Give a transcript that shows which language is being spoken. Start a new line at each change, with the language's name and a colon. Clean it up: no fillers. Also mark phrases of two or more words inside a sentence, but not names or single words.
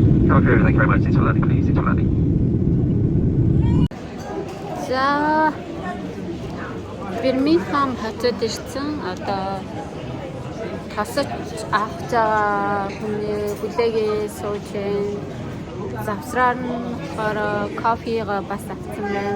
English: Thank you very much. It's Rolandi, please. It's Rolandi.
Mongolian: За Бирмингем хотод ирсэн одоо тасаж авах байгаа хүний хүлээгээ сууж байна. Завсраар нь болохоор кофега бас авсан байна.